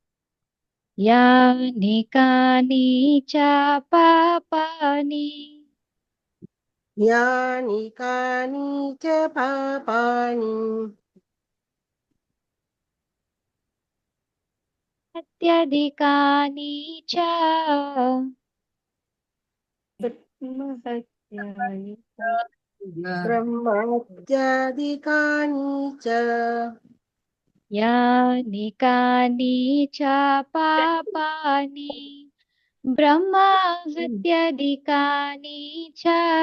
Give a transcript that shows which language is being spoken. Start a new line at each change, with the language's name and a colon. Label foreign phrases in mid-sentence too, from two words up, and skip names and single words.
Sanskrit: यानि कानि च पापानि यानि कानि च पापानि अत्यधिकानि च ब्रह्मत्यादिकानि च यानि कानि च पापानि ब्रह्माहत्यादिकानि च